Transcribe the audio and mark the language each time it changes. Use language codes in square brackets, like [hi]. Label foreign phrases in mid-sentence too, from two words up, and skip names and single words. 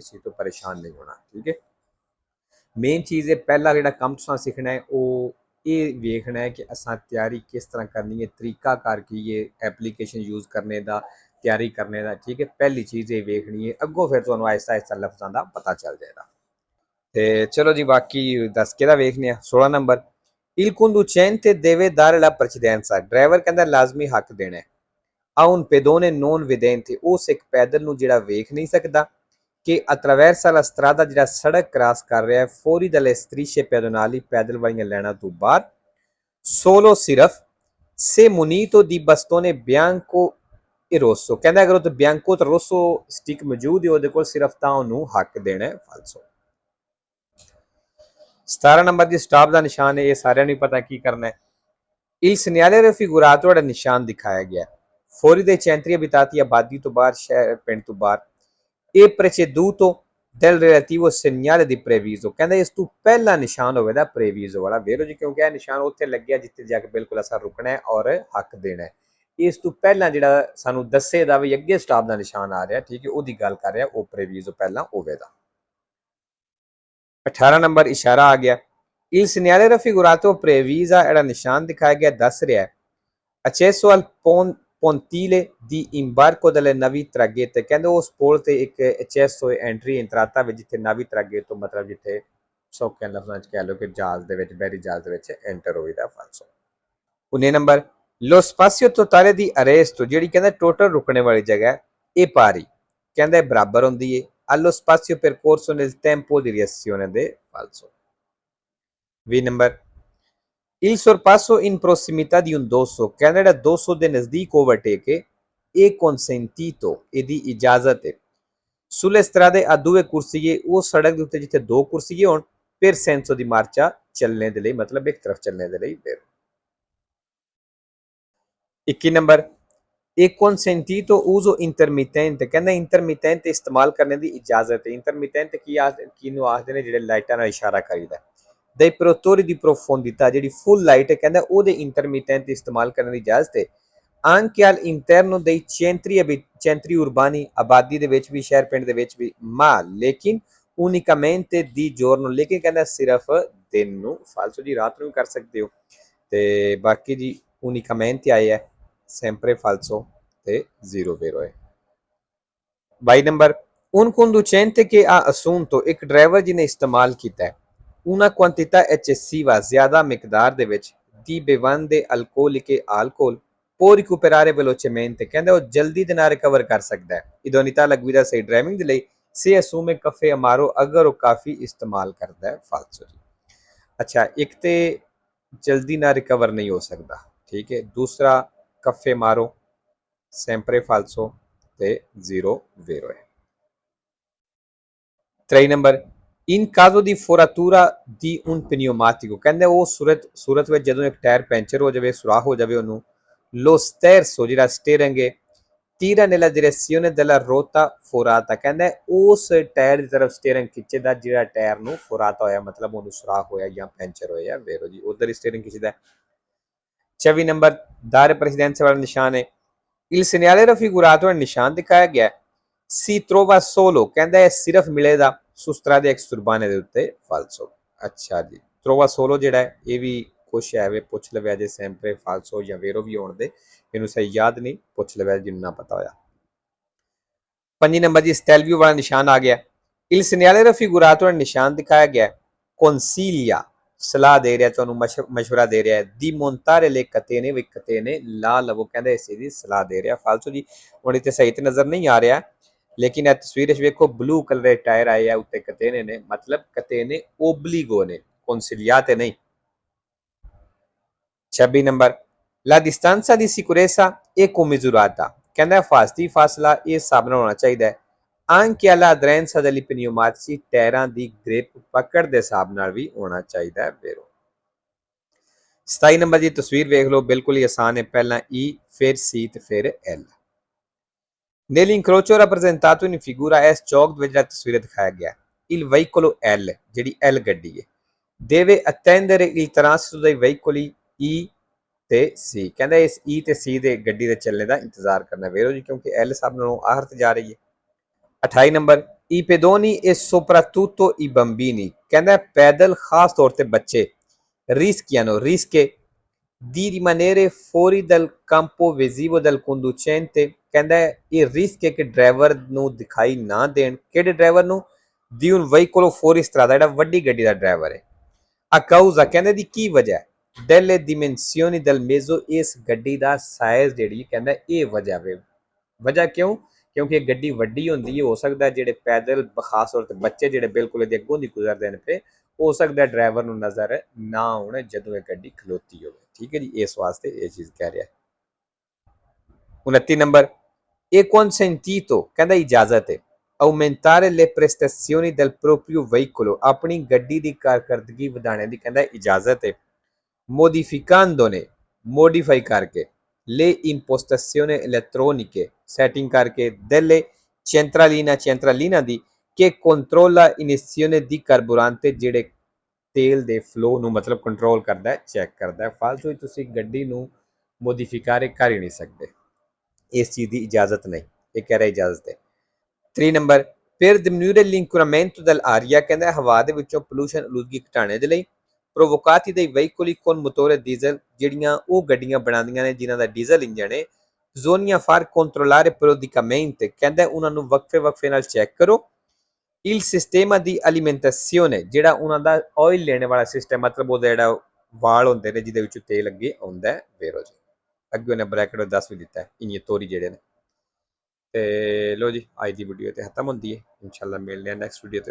[pa] ਇਸ ਚੀਜ਼ ਤੋ ਪਰੇਸ਼ਾਨ ਨਹੀਂ ਹੋਣਾ, ਠੀਕ ਹੈ। ਮੇਨ ਚੀਜ਼ ਹੈ ਪਹਿਲਾ ਜੋ ਕੰਮ ਤੁਸਾਂ ਸਿੱਖਣਾ ਹੈ ਵੋ ਯੇ ਵੇਖਣਾ ਹੈ ਕਿ ਅਸਾਂ ਤਿਆਰੀ ਕਿਸ ਤਰ੍ਹਾਂ ਕਰਨੀ ਹੈ, ਤਰੀਕਾਕਾਰ ਕੀ ਹੈ ਐਪਲੀਕੇਸ਼ਨ ਯੂਜ਼ ਕਰਨੇ ਕਾ, ਤਿਆਰੀ ਕਰਨੇ ਕਾ, ਠੀਕ ਹੈ। ਪਹਿਲੀ ਚੀਜ਼ ਯੇ ਵੇਖਣੀ ਹੈ, ਅਗੋਂ ਫਿਰ ਤੁਹਾਨੂੰ ਆਹਿਸਤਾ ਆਹਿਸਤਾ ਲਫ਼ਜ਼ਾਂ ਕਾ ਪਤਾ ਚੱਲ ਜਾਏਗਾ। ਤੋ ਚੱਲੋ ਜੀ, ਬਾਕੀ 10 ਕੇ ਵੇਖਣੇ 16 ਨੰਬਰ। [it] Il conducente deve dare la precedenza, [pa] ਡਰਾਈਵਰ ਕਹਿੰਦਾ ਲਾਜ਼ਮੀ ਹੱਕ ਦੇਣਾ ਹੈ [it] a un pedone non vedente, [pa] ਉਸ ਇੱਕ ਪੈਦਲ ਨੂੰ ਜਿਹੜਾ ਵੇਖ ਨਹੀਂ ਸਕਦਾ, [it] che attraversa la strada [pa] ਜਿਹੜਾ ਸੜਕ ਕ੍ਰਾਸ ਕਰ ਰਿਹਾ ਹੈ [it] ਫੌਰੀ dalle strisce pedonali, [pa] ਪੈਦਲ ਵਾਲੀਆਂ ਲਾਈਨਾਂ ਤੋਂ ਬਾਹਰ, [it] solo ਸਿਰਫ se munito di bastone bianco e rosso, [pa] ਕਹਿੰਦਾ ਅਗਰ ਉਹ ਬਿਆੰਕੋ ਤੇ ਰੋਸੋ ਸਟਿਕ ਮੌਜੂਦ ਹੈ ਉਹਦੇ ਕੋਲ, ਸਿਰਫ ਤਾਂ ਉਹਨੂੰ ਹੱਕ ਦੇਣਾ ਹੈ। ਫਾਲਸੋ। 17 ਨੰਬਰ ਦੀ ਸਟਾਪ ਦਾ ਨਿਸ਼ਾਨ ਹੈ, ਇਹ ਸਾਰਿਆਂ ਨੂੰ ਪਤਾ ਕੀ ਕਰਨਾ ਹੈ। [it] Il segnale raffigurato [pa] ਜਿਹੜਾ ਨਿਸ਼ਾਨ ਦਿਖਾਇਆ ਗਿਆ [it] fuori dei centri abitati, [pa] ਆਬਾਦੀ ਤੋਂ ਬਾਹਰ, ਸ਼ਹਿਰ ਪਿੰਡ ਤੋਂ ਬਾਹਰ, [it] e preceduto del relativo segnale di previso, [pa] ਕਹਿੰਦਾ ਇਸ ਤੋਂ ਪਹਿਲਾ ਨਿਸ਼ਾਨ ਹੋਵੇਗਾ previso ਵਾਲਾ। ਵੇਰੋ ਜੀ, ਕਿਉਂਕਿ ਇਹ ਨਿਸ਼ਾਨ ਉੱਥੇ ਲੱਗਿਆ ਜਿੱਥੇ ਜਾ ਕੇ ਬਿਲਕੁਲ ਅਸਾਂ ਰੁਕਣਾ ਹੈ ਔਰ ਹੱਕ ਦੇਣਾ ਹੈ। ਇਸ ਤੋਂ ਪਹਿਲਾਂ ਜਿਹੜਾ ਸਾਨੂੰ ਦੱਸੇਗਾ ਵੀ ਅੱਗੇ ਸਟਾਪ ਦਾ ਨਿਸ਼ਾਨ ਆ ਰਿਹਾ, ਠੀਕ ਹੈ, ਉਹਦੀ ਗੱਲ ਕਰ ਰਿਹਾ, ਉਹ previso ਪਹਿਲਾਂ ਹੋਵੇਗਾ। 18 ਨੰਬਰ ਇਸ਼ਾਰਾ ਆ ਗਿਆ। [it] Il segnale raffigurato previsa [pa] ਜਿਹੜਾ ਨਿਸ਼ਾਨ ਦਿਖਾਇਆ ਗਿਆ ਦੱਸ ਰਿਹਾ ਹੈ [it] accesso al pontile di imbarco delle navi traghetto, [pa] ਕਹਿੰਦੇ ਉਸ ਪੁਲ ਤੇ ਇੱਕ accesso ਐਂਟਰੀ ਇੰਤਰਾਤਾ ਵਿੱਚ ਜਿੱਥੇ [it] navi traghetto [pa] ਮਤਲਬ ਜਿੱਥੇ ਸੌਖੇ ਲਫ਼ਜ਼ਾਂ 'ਚ ਕਹਿ ਲਓ ਕਿ ਜਹਾਜ਼ ਦੇ ਵਿੱਚ, ਬਹਿਰੀ ਜਹਾਜ਼ ਦੇ ਵਿੱਚ ਐਂਟਰ ਹੋਈਦਾ। ਫਾਲਸੋ। [it] 19 ਨੰਬਰ lo spazio totale di arresto, [pa] ਜਿਹੜੀ ਕਹਿੰਦਾ ਟੋਟਲ ਰੁਕਣੇ ਵਾਲੀ ਜਗ੍ਹਾ ਇਹ ਪਾਰੀ, ਕਹਿੰਦਾ ਬਰਾਬਰ ਹੁੰਦੀ ਹੈ [it] allo spazio percorso nel tempo di reazione de falso। 20 ਨੰਬਰ Il sorpasso in prossimità di un dosso, [pa] ਕਹਿੰਦਾ ਜਿਹੜਾ 200 ਦੇ ਨਜ਼ਦੀਕ ਓਵਰਟੇਕ ਹੈ ਇਹ consentito, ਇਹਦੀ ਇਜਾਜ਼ਤ ਹੈ। [it] sulle strade a due corsie, [pa] ਉਹ ਸੜਕ ਦੇ ਉੱਤੇ ਜਿੱਥੇ ਦੋ ਕੁਰਸੀਏ ਹੋਣ, [it] per senso di marcia, [pa] ਚੱਲਣੇ ਦੇ ਲਈ, ਮਤਲਬ ਇੱਕ ਤਰਫ ਚੱਲਣੇ ਦੇ ਲਈ। ਫਿਰ 21 ਨੰਬਰ ਇਹ [it] consentito uso intermittente, [pa] ਕਹਿੰਦਾ ਇੰਟਰਮਿਟੈਂਟ ਇਸਤੇਮਾਲ ਕਰਨ ਦੀ ਇਜਾਜ਼ਤ ਹੈ। ਇੰਟਰਮਿਟੈਂਟ ਕਿਹਨੂੰ ਆਖਦੇ ਨੇ, ਜਿਹੜੇ ਲਾਈਟਾਂ ਨਾਲ ਇਸ਼ਾਰਾ ਕਰੀਦਾ। [it] dei produttori di profondità, [pa] ਜਿਹੜੀ ਫੁੱਲ ਲਾਈਟ ਹੈ, ਕਹਿੰਦਾ ਉਹਦੇ ਇੰਟਰਮਿਟੈਂਟ ਇਸਤੇਮਾਲ ਕਰਨ ਦੀ ਇਜਾਜ਼ਤ ਹੈ। [it] anche all'interno dei centri urbani, [pa] ਆਬਾਦੀ ਦੇ ਵਿੱਚ ਵੀ, ਸ਼ਹਿਰ ਪਿੰਡ ਦੇ ਵਿੱਚ ਵੀ, ma ਲੇਕਿਨ [it] unicamente di giorno, [pa] ਲੇਕਿਨ ਕਹਿੰਦਾ ਸਿਰਫ ਦਿਨ ਨੂੰ। ਫਾਲਸੋ ਜੀ, ਰਾਤ ਨੂੰ ਵੀ ਕਰ ਸਕਦੇ ਹੋ। ਤੇ ਬਾਕੀ ਜੀ unicamente ਆਏ ਹੈ, [it] sempre falso [pa] ਤੇ 0 vero ਹੈ। [it] 22 ਨੰਬਰ un conducente che ha assunto, [pa] ਇੱਕ ਡਰਾਈਵਰ ਜਿਹਨੇ ਇਸਤੇਮਾਲ ਕੀਤਾ ਹੈ [it] una quantità eccessiva, [pa] ਜ਼ਿਆਦਾ ਮਿਕਦਾਰ ਦੇ ਵਿੱਚ, [it] di bevande alcoliche, alcol, può recuperare velocemente, [pa] ਕਹਿੰਦਾ ਉਹ ਜਲਦੀ ਦੇ ਨਾਲ ਰਿਕਵਰ ਕਰ ਸਕਦਾ ਹੈ। ਇਦੋਨਿਤਾ ਲਗਵੀਦਾ ਸਹੀ ਡਰਾਈਵਿੰਗ ਦੇ ਲਈ [it] se assume caffè amaro, [pa] ਅਗਰ ਉਹ ਕਾਫੀ ਇਸਤੇਮਾਲ ਕਰਦਾ ਹੈ। ਫਾਲਸੋ ਜੀ। ਅੱਛਾ, ਇੱਕ ਤੇ ਜਲਦੀ ਨਾਲ ਰਿਕਵਰ ਨਹੀਂ ਹੋ ਸਕਦਾ, ਠੀਕ ਹੈ। ਦੂਸਰਾ [it] caffè amaro, sempre falso [pa] ਤੇ 0 vero ਹੈ। [it] 23 ਨੰਬਰ in caso di foratura di un pneumatico, [pa] ਕਹਿੰਦੇ ਉਹ ਸੂਰਤ ਵਿੱਚ ਜਦੋਂ ਇੱਕ ਟਾਇਰ ਪੈਂਚਰ ਹੋ ਜਾਵੇ, ਸੁਰਾਖ ਹੋ ਜਾਵੇ, ਉਹਨੂੰ [it] lo sterzo, [pa] ਜਿਹੜਾ ਸਟੀਅਰਿੰਗ ਹੈ, [it] tira nella direzione della rotta forata, [pa] ਕਹਿੰਦਾ ਉਸ ਟਾਇਰ ਦੀ ਤਰਫ ਸਟੀਅਰਿੰਗ ਖਿੱਚੇਦਾ ਜਿਹੜਾ ਟਾਇਰ ਨੂੰ ਫੋਰਾਤਾ ਹੋਇਆ, ਮਤਲਬ ਉਹਨੂੰ ਸੁਰਾਖ ਹੋਇਆ ਜਾਂ ਪੈਂਚਰ ਹੋਇਆ। ਵੇਰੋ ਜੀ, ਉਧਰ ਹੀ ਸਟੀਅਰਿੰਗ ਖਿੱਚਦਾ। 24 ਨੰਬਰ [it] dare precedenza [pa] ਵਾਲਾ ਨਿਸ਼ਾਨ ਹੈ। [it] il segnale raffigurato, [pa] ਨਿਸ਼ਾਨ ਦਿਖਾਇਆ ਗਿਆ [it] si trova solo, [pa] ਕਹਿੰਦਾ ਇਹ ਸਿਰਫ ਮਿਲੇਗਾ [it] su strade exurbane [pa] ਦੇ ਉੱਤੇ। ਫਾਲਸੋ। ਅੱਛਾ ਜੀ, [it] trova solo [pa] ਜਿਹੜਾ ਹੈ ਇਹ ਵੀ ਕੁਛ ਹੈ ਵੇ, ਪੁੱਛ ਲਵਿਆ ਜੇ [it] sempre falso [pa] ਜਾਂ vero ਵੀ ਹੋਣ ਦੇ, ਇਹਨੂੰ ਸਹੀ ਯਾਦ ਨਹੀਂ, ਪੁੱਛ ਲਵਿਆ ਜਿਹਨੂੰ ਨਾ ਪਤਾ ਹੋਇਆ। 5 ਨੰਬਰ ਜੀ stelvio ਵਾਲਾ ਨਿਸ਼ਾਨ ਆ ਗਿਆ। [it] il segnale raffigurato, [pa] ਨਿਸ਼ਾਨ ਦਿਖਾਇਆ ਗਿਆ consiglia, ਸਲਾਹ ਦੇ ਰਿਹਾ, ਤੁਹਾਨੂੰ ਮਸ਼ਵਰਾ ਦੇ ਰਿਹਾ [it] di montare le catene [pa] ਵੀ ਕਤੇਨੇ ਲਾ ਲਵੋ, ਕਹਿੰਦਾ ਇਸ ਚੀਜ਼ ਦੀ ਸਲਾਹ ਦੇ ਰਿਹਾ। ਫਾਲਤੂ ਜੀ ਹੁਣ ਇੱਥੇ ਸਹੀ ਤੇ ਨਜ਼ਰ ਨਹੀਂ ਆ ਰਿਹਾ, ਲੇਕਿਨ ਇਹ ਤਸਵੀਰ ਵਿੱਚ ਵੇਖੋ ਬਲੂ ਕਲਰ ਦੇ ਟਾਇਰ ਆਏ ਆ, ਉੱਤੇ ਕਤੇਨੇ ਨੇ, ਮਤਲਬ [it] catene obbligo [pa] ਨੇ, consigliate ਨਹੀਂ। [it] 26 ਨੰਬਰ La distanza di sicurezza è commisurata, [pa] ਕਹਿੰਦਾ ਹਿਫਾਜ਼ਤੀ ਫਾਸਲਾ ਇਹ ਹਿਸਾਬ ਨਾਲ ਹੋਣਾ ਚਾਹੀਦਾ ਹੈ [it] anche alla aderenza degli pneumatici, [pa] ਟਾਇਰਾਂ ਦੀ ਗ੍ਰਿਪ ਪਕੜ ਦੇ ਹਿਸਾਬ ਨਾਲ ਵੀ ਹੋਣਾ ਚਾਹੀਦਾ ਹੈ ਵੀਰੋ। 27 ਨੰਬਰ ਦੀ ਤਸਵੀਰ ਵੇਖ ਲਓ, ਬਿਲਕੁਲ ਹੀ ਆਸਾਨ ਹੈ, ਪਹਿਲਾਂ E ਫਿਰ C ਤੇ ਫਿਰ L। [it] Nell'incrocio rappresentato in figura S [pa] ਚੌਕ ਵਿੱਚ ਜਿਹੜਾ ਤਸਵੀਰ ਦਿਖਾਇਆ ਗਿਆ [it] il veicolo L, [pa] ਜਿਹੜੀ L ਗੱਡੀ ਹੈ, [it] deve attendere il transito dei veicoli E [pa] ਤੇ C, ਕਹਿੰਦਾ ਇਸ E ਤੇ C ਦੇ ਗੱਡੀ ਦੇ ਚੱਲਣੇ ਦਾ ਇੰਤਜ਼ਾਰ ਕਰਨਾ ਵੀਰੋ ਜੀ, ਕਿਉਂਕਿ L ਸਭ ਨਾਲੋਂ ਆਖਰ ਤੇ ਜਾ ਰਹੀ ਹੈ। [it] 28 ਨੰਬਰ i pedoni e soprattutto i bambini, [pa] ਕਹਿੰਦਾ ਪੈਦਲ ਖਾਸ ਤੌਰ ਤੇ ਬੱਚੇ [it] rischia di rimanere fuori dal campo visivo del conducente, [pa] ਕਹਿੰਦਾ ਇਹ ਰਿਸਕ ਹੈ ਕਿ ਡਰਾਈਵਰ ਨੂੰ ਦਿਖਾਈ ਨਾ ਦੇਣ, ਕਿਹੜੇ ਡਰਾਈਵਰ ਨੂੰ, [it] di un veicolo fuoristrada, [pa] ਜਿਹੜਾ ਵੱਡੀ ਗੱਡੀ ਦਾ ਡਰਾਈਵਰ ਹੈ। [it] a causa, [pa] ਕਹਿੰਦੇ ਦੀ ਕੀ ਵਜ੍ਹਾ, [it] delle dimensioni del mezzo, [pa] ਇਸ ਗੱਡੀ ਦਾ ਸਾਈਜ਼ ਜਿਹੜੀ ਕਹਿੰਦਾ ਇਹ ਵਜ੍ਹਾ ਵੇ। ਵਜ੍ਹਾ ਕਿਉਂ, ਕਿਉਂਕਿ ਇਹ ਗੱਡੀ ਵੱਡੀ ਹੁੰਦੀ ਹੈ, ਹੋ ਸਕਦਾ ਜਿਹੜੇ ਪੈਦਲ ਖਾਸ ਤੌਰ ਤੇ ਬੱਚੇ ਜਿਹੜੇ ਬਿਲਕੁਲ ਇਹਦੇ ਅੱਗੋਂ ਦੀ ਗੁਜ਼ਰਦੇ ਨੇ ਪਏ, ਹੋ ਸਕਦਾ ਡਰਾਈਵਰ ਨੂੰ ਨਜ਼ਰ ਨਾ ਆਉਣ ਜਦੋਂ ਇਹ ਗੱਡੀ ਖਲੋਤੀ ਹੋਵੇ। ਠੀਕ ਹੈ ਜੀ, ਇਸ ਵਾਸਤੇ ਇਹ ਚੀਜ਼ ਕਹਿ ਰਿਹਾ। 29 ਨੰਬਰ ਇਹ consentito, ਕਹਿੰਦਾ ਇਜਾਜ਼ਤ ਹੈ [it] aumentare le prestazioni del proprio veicolo, [pa] ਆਪਣੀ ਗੱਡੀ ਦੀ ਕਾਰਕਰਦਗੀ ਵਧਾਉਣ ਦੀ ਕਹਿੰਦਾ ਇਜਾਜ਼ਤ ਹੈ modificandone, modify ਕਰਕੇ [it] le impostazioni elettroniche, [pa] setting ਕਰਕੇ [it] delle centralina [pa] ਦੀ [it] che controlla iniezione di carburante, [pa] ਜਿਹੜੇ ਤੇਲ ਦੇ ਫਲੋ ਨੂੰ ਮਤਲਬ ਕੰਟਰੋਲ ਕਰਦਾ ਹੈ, ਚੈੱਕ ਕਰਦਾ ਹੈ। ਫਾਲਤੂ ਤੁਸੀਂ ਗੱਡੀ ਨੂੰ ਮੋਡੀਫਿਕਾਰੇ ਕਰ ਹੀ ਨਹੀਂ ਸਕਦੇ, ਇਸ ਚੀਜ਼ ਦੀ ਇਜਾਜ਼ਤ ਨਹੀਂ, ਇਹ ਕਹਿ ਰਿਹਾ ਇਜਾਜ਼ਤ ਹੈ। [it] 3 ਨੰਬਰ per diminuire l'inquinamento dell'aria, [pa] ਕਹਿੰਦਾ ਹਵਾ ਦੇ ਵਿੱਚੋਂ ਪੋਲੂਸ਼ਨ ਆਲੂਦਗੀ ਘਟਾਉਣੇ ਦੇ ਲਈ [it] provocati dai veicoli con motore diesel, [pa] ਜਿਹੜੀਆਂ ਉਹ ਗੱਡੀਆਂ ਬਣਾਉਂਦੀਆਂ ਨੇ ਜਿਨ੍ਹਾਂ ਦਾ ਡੀਜ਼ਲ ਇੰਜਣ ਹੈ, [it] bisogna far controllare periodicamente, [pa] ਕਹਿੰਦਾ ਉਹਨਾਂ ਨੂੰ ਵਕਫੇ ਨਾਲ ਚੈੱਕ ਕਰੋ। [it] il sistema di alimentazione, [pa] ਜਿਹੜਾ ਉਹਨਾਂ ਦਾ ਆਇਲ ਲੈਣ ਵਾਲਾ ਸਿਸਟਮ, ਮਤਲਬ ਉਹਦਾ ਜਿਹੜਾ ਵਾਲ ਹੁੰਦੇ ਨੇ ਜਿਹਦੇ ਵਿੱਚ ਤੇਲ ਅੱਗੇ ਆਉਂਦਾ ਹੈ ਵੀਰੋ ਜੀ। ਅੱਗੇ ਉਹਨੇ ਬ੍ਰੈਕਟ 10 ਵੀ ਦਿੱਤਾ ਹੈ ਇਨੀਟੋਰੀ ਜਿਹੜੇ ਨੇ। ਤੇ ਲੋ ਜੀ ਅੱਜ ਦੀ ਵੀਡੀਓ ਤੇ ਖਤਮ ਹੁੰਦੀ ਹੈ, ਇਨਸ਼ਾਅੱਲਾ ਮਿਲਦੇ ਹਾਂ ਨੈਕਸਟ ਵੀਡੀਓ ਤੇ।